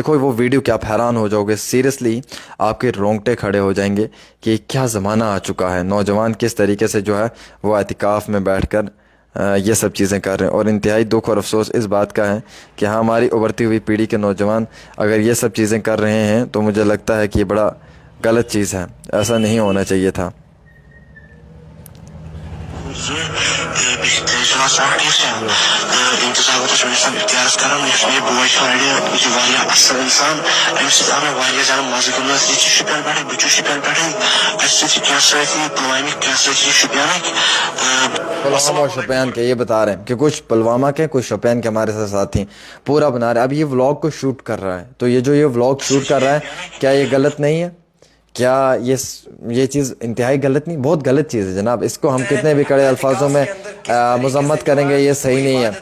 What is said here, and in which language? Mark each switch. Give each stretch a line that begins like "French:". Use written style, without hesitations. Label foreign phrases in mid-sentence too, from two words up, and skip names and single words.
Urdu: دیکھو وہ ویڈیو کیا, آپ حیران ہو جاؤ گے, سیریسلی آپ کے رونگٹے کھڑے ہو جائیں گے کہ کیا زمانہ آ چکا ہے. نوجوان کس طریقے سے جو ہے وہ اعتکاف میں بیٹھ کر یہ سب چیزیں کر رہے ہیں. اور انتہائی دکھ اور افسوس اس بات کا ہے کہ ہماری ابھرتی ہوئی پیڑھی کے نوجوان اگر یہ سب چیزیں کر رہے ہیں تو مجھے لگتا ہے کہ یہ بڑا غلط چیز ہے, ایسا نہیں ہونا چاہیے تھا.
Kashmiri: انتظاماتس ونسان اختیارس کران یس یہ بوے یہ واریاہ اصل انسان امہ سۭتۍ آو مےٚ واریاہ زیادٕ مزٕ گِنٛدنس. یہ چھُ شُپین پٮ۪ٹھٕے, بہٕ چھُس شُپین پٮ۪ٹھٕے, اسہِ سۭتۍ چھِ کینٛہہ سٲتھی پُلوامِکۍ, کینٛہہ سٲتھی چھِ شُپینٕکۍ.
Urdu: پلوامہ اور شوپیان کے یہ بتا رہے ہیں کہ کچھ پلوامہ کے کچھ شوپیان کے ہمارے ساتھ ساتھی پورا بنا رہے ہیں. اب یہ ولاگ کو شوٹ کر رہا ہے تو یہ جو یہ ولاگ شوٹ کر رہا ہے کیا یہ غلط نہیں ہے؟ کیا یہ چیز انتہائی غلط نہیں؟ بہت غلط چیز ہے جناب. اس کو ہم کتنے بھی کڑے الفاظوں میں مذمت کریں گے یہ صحیح نہیں ہے.